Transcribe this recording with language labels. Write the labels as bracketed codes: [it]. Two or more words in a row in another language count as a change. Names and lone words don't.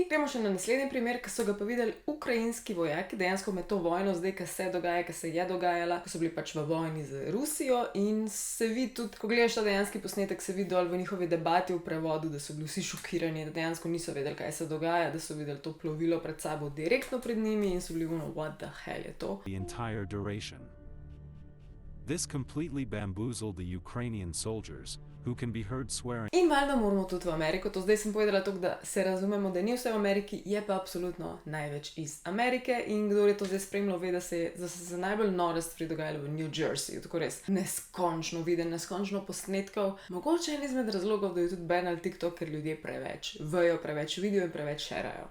[sl] Gremo še na naslednji primer, ki so ga pa videli ukrajinski vojaki, dejansko med to vojno zdaj, ki se dogaja, ki se je dogajala, ko so bili pač v vojni z Rusijo in se vidi tudi, ko gledaš ta dejanski posnetek, se vidi dol v njihovi debati v prevodu, da so bili vsi šokirani, da dejansko niso vedeli, kaj se dogaja, da so videli to plovilo pred sabo direktno pred njimi in so bili [en] what the hell [sl] je to? [en] The entire duration. This completely bamboozled the Ukrainian soldiers, who can be heard swearing. [sl] In valjda moramo tudi v Ameriko, to zdaj sem povedala tako, da se razumemo, da ni vse v Ameriki, je pa absolutno največ iz Amerike in kdo je to zdaj spremljal, ve, da se najbolj nore stvari dogajale v New Jerseyju, tako res neskončno viden, neskončno posnetkov, mogoče en izmed razlogov, da je tudi ban ali TikTok, ker ljudje preveč vejo, preveč vidijo in preveč šerajo.